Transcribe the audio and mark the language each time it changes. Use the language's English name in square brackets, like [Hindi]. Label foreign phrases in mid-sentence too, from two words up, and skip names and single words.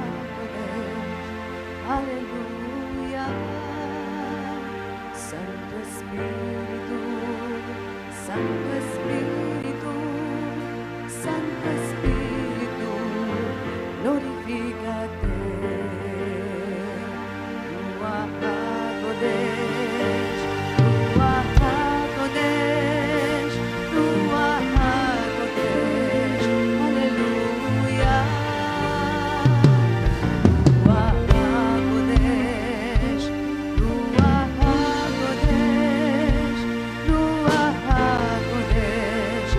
[Spanish] Aleluya. Santo Espíritu, Santo Espíritu, Santo Espíritu, glorifícate. [Hebrew] רוח הקודש, רוח הקודש, רוח הקודש. [Spanish] Aleluya. [Hebrew] רוח הקודש, רוח הקודש, רוח הקודש.